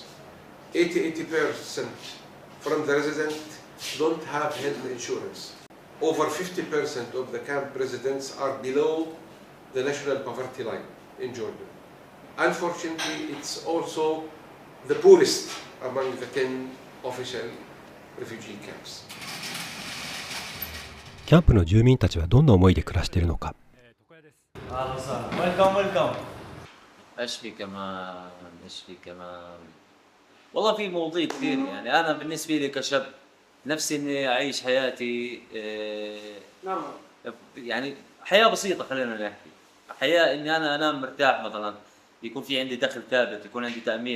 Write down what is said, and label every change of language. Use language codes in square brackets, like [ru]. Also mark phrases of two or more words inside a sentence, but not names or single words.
[en] 80% from the residents don't have health insurance. Over 50% of the camp residents are below the national poverty line in Jordan. Unfortunately, it's also the poorest among the 10 official refugee camps. [ja] キャンプの住民たちはどんな思いで暮らしているのか。 [ar] والله في مواضيع كثير يعني أنا بالنسبة لي كشاب نفسي إني أعيش حياتي يعني حياة بسيطة، خلينا نحكي حياة إني أنا أنام مرتاح مثلا، يكون في عندي دخل ثابت، يكون عندي تأمين.